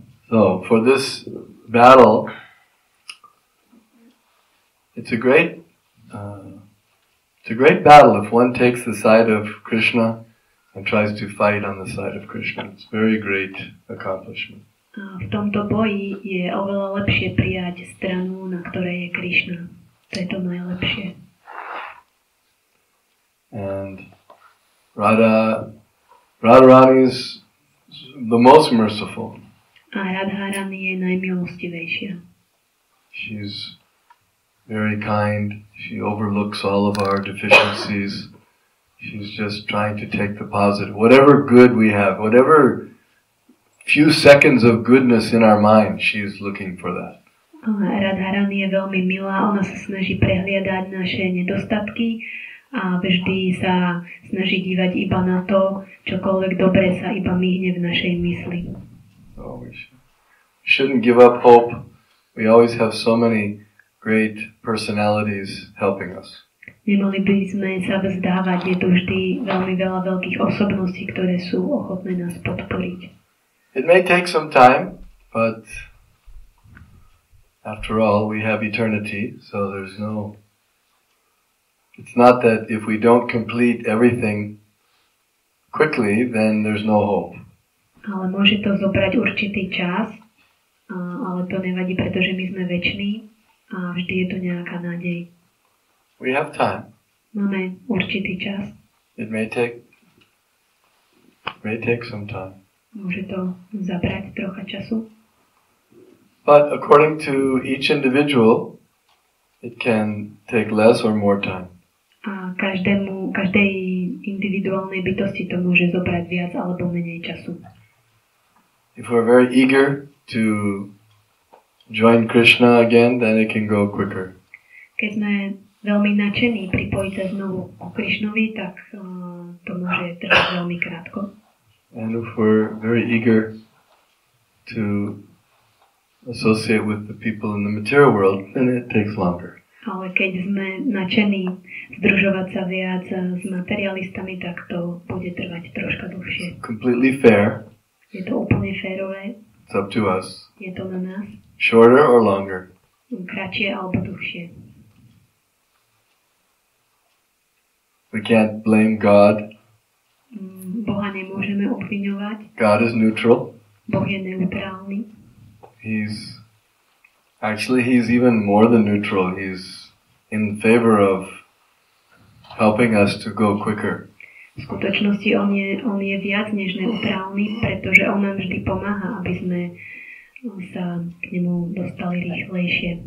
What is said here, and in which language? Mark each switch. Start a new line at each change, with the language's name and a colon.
English: So for this battle, it's a great battle if one takes the side of Krishna and tries to fight on the side of Krishna. It's a very great accomplishment.
Slovak: A v tomto boji je oveľa lepšie prijať stranu, na ktorej je Krishna. To je to najlepšie.
English: And Radharani is the most merciful.
Slovak: A Radharani je najmilostivejšia.
English: She's very kind. She overlooks all of our deficiencies. She's just trying to take the positive. Whatever good we have, whatever few seconds of goodness in our mind, she's looking for that.
Slovak: Radharani je veľmi milá, ona sa snaží prehliadať naše nedostatky a vždy sa snaží dívať iba na to, čokoľvek dobré sa iba myhne v našej mysli.
English: So we shouldn't give up hope. We always have so many great personalities helping us.
Slovak: Nemali by sme sa vzdávať, je tu vždy veľmi veľa veľkých osobností, ktoré sú ochotné nás podporiť.
English: It may take some time, but after all, we have eternity, so it's not that if we don't complete everything quickly, then there's no hope.
Slovak: Ale môže to zobrať určitý čas, ale to nevadí, pretože my sme veční a vždy je tu nejaká nádej.
English: We have time.
Slovak: Máme určitý čas.
English: It may take some time.
Slovak: Môže to zabrať trocha času.
English: But according to each individual, it can take less or more time.
Slovak: A každej individuálnej bytosti to môže zobrať viac alebo menej času.
English: If we're very eager to join Krishna again, then it can go quicker.
Slovak: Keď sme veľmi nadšení pripojiť sa znovu ku Krishnovi, tak to môže trvať veľmi krátko.
English: And if we're very eager to associate with the people in the material world, then it takes longer.
Slovak: Ale keď sme nadšení združovať sa viac s materialistami, tak to bude trvať troška dlhšie.
English: Completely fair.
Slovak: Je to úplne férové.
English: It's up to us.
Slovak: Je to na nás.
English: Shorter or longer.
Slovak: Kratšie alebo dlhšie.
English: We can't blame God
Slovak: Boha nemôžeme obviňovať.
English: God is neutral. Boh je neutrálny. He's even more than neutral. He's in favor of helping us to go quicker.
Slovak: V skutočnosti on je viac než neutrálny, pretože on nám vždy pomáha, aby sme sa k nemu dostali rýchlejšie.